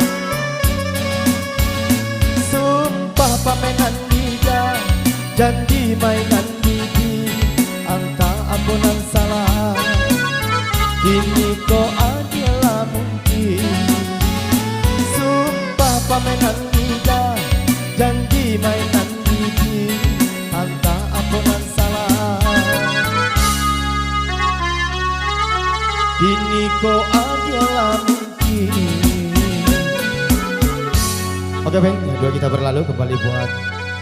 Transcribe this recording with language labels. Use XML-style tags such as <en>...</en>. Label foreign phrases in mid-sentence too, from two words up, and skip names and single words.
<min>sumpah pamenan lidah janji mainan gigi antah ampunan salah kini kau adalah mungkin pamenan lidah janji mainan gigi antah ampunan salah kini kau adalah mungkin.</min> <id>Oke, Bang, dua kita berlalu kembali buat</id>